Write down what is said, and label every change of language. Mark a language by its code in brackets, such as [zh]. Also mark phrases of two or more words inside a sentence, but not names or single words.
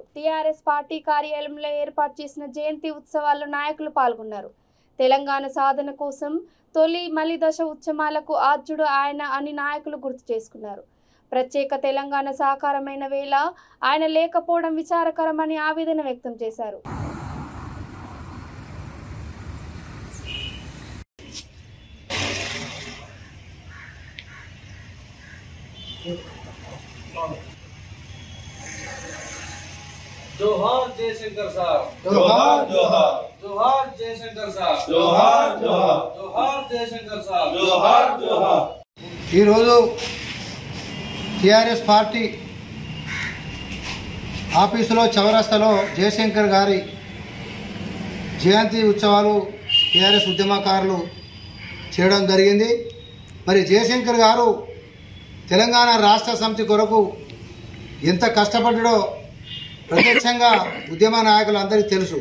[te] టీఆర్ఎస్ పార్టీ కార్యాలయంలో ఏర్పాటు చేసిన జయంతి ఉత్సవాల్లో నాయకులు పాల్గొన్నారు. తెలంగాణ సాధన కోసం తొలి మలిదశ ఉద్యమాలకు ఆద్యుడు ఆయన అని నాయకులు గుర్తు చేసుకున్నారు. ప్రత్యేక తెలంగాణ సాకారమైన వేళ ఆయన లేకపోవడం విచారకరమని ఆవేదన వ్యక్తం చేశారు. జోహార్ జయశంకర్ సాహబ్, జోహార్ జోహార్, జోహార్ జయశంకర్ సాహబ్, జోహార్ జోహార్, జోహార్ జయశంకర్ సాహబ్, జోహార్ జోహార్। ఈరోజు టీఆర్ఎస్ పార్టీ ఆఫీసులో చౌరస్తాలో జయశంకర్ గారి జయంతి ఉత్సవాలు టీఆర్ఎస్ ఉద్యమకారులు చేయడం జరిగింది. మరి జయశంకర్ గారు తెలంగాణ రాష్ట్ర సమితి కొరకు ఎంత కష్టపడ్డాడో ప్రత్యక్షంగా ఉద్యమ నాయకులందరికీ తెలుసు.